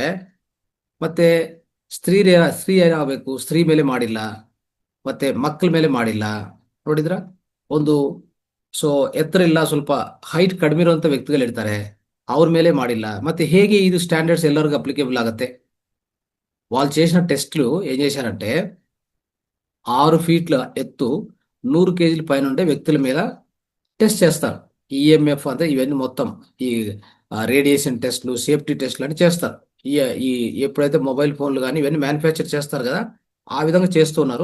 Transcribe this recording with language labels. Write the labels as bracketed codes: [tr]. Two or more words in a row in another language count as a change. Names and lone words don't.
[kn] ಮತ್ತೆ ಸ್ತ್ರೀ ಏನಾಗಬೇಕು, ಸ್ತ್ರೀ ಮೇಲೆ ಮಾಡಿಲ್ಲ, ಮತ್ತೆ ಮಕ್ಕಳ ಮೇಲೆ ಮಾಡಿಲ್ಲ. ನೋಡಿದ್ರ, ಸೊ ಎತ್ತರ ಇಲ್ಲ, ಸ್ವಲ್ಪ ಹೈಟ್ ಕಡಿಮೆ ಇರುವಂತ ವ್ಯಕ್ತಿಗಳು ಇರ್ತಾರೆ, ಅವ್ರ ಮೇಲೆ ಮಾಡಿಲ್ಲ. ಮತ್ತೆ ಹೇಗೆ ಇದು ಸ್ಟ್ಯಾಂಡರ್ಡ್ಸ್ ಎಲ್ಲರಿಗೂ ಅಪ್ಲಿಕೇಬಲ್ ಆಗುತ್ತೆ? [te] వాళ్ళు చేసిన టెస్ట్లు ఏం చేశారంటే, 6 feet ఎత్తు 100 kg పైన ఉండే వ్యక్తుల మీద టెస్ట్ చేస్తారు. EMF అంటే ఇవన్నీ మొత్తం ఈ రేడియేషన్ టెస్ట్లు, సేఫ్టీ టెస్ట్లు అని చేస్తారు. ఈ ఎప్పుడైతే మొబైల్ ఫోన్లు కానీ ఇవన్నీ మ్యానుఫ్యాక్చర్ చేస్తారు కదా, ఆ విధంగా చేస్తున్నారు.